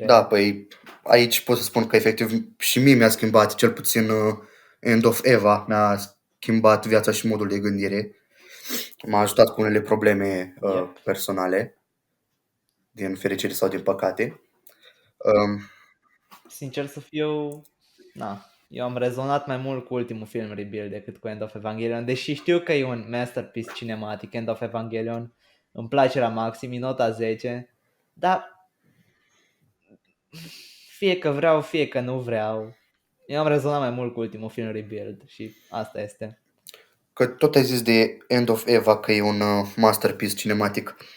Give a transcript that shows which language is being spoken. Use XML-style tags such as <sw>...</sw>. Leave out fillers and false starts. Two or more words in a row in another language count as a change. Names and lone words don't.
<ro>Da, păi aici pot să spun că efectiv și mie mi-a schimbat, cel puțin End of Eva mi-a schimbat viața și modul de gândire. M-a ajutat cu unele probleme personale, din fericire sau din păcate. Sincer să fiu, eu am rezonat mai mult cu ultimul film Rebuild decât cu End of Evangelion, deși știu că e un</ro> <en>masterpiece cinematic,</en> <ro>End of Evangelion, îmi place la maxim, e nota 10, dar fie că vreau, fie că nu vreau, eu am rezonat mai mult cu ultimul film Rebuild și asta este. Că tot ai zis de End of Eva că e un</ro> <en>masterpiece cinematic.</en>